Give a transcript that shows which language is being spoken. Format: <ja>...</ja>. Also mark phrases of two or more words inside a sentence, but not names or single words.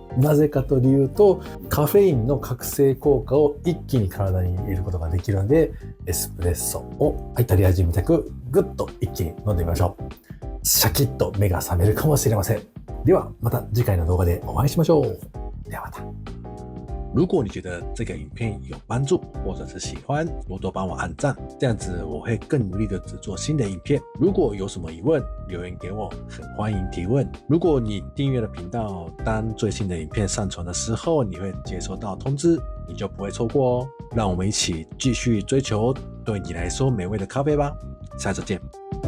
<ja>なぜかというと、カフェインの覚醒効果を一気に体に入れることができるので、エスプレッソをイタリア人みたくグッと一気に飲んでみましょう。シャキッと目が覚めるかもしれません。ではまた次回の動画でお会いしましょう。ではまた。</ja> <zh>如果你觉得这个影片有帮助，或者是喜欢，多多帮我按赞，这样子我会更努力的制作新的影片。如果有什么疑问，留言给我，很欢迎提问。如果你订阅了频道，当最新的影片上传的时候，你会接收到通知，你就不会错过哦。让我们一起继续追求对你来说美味的咖啡吧。下次见。</zh>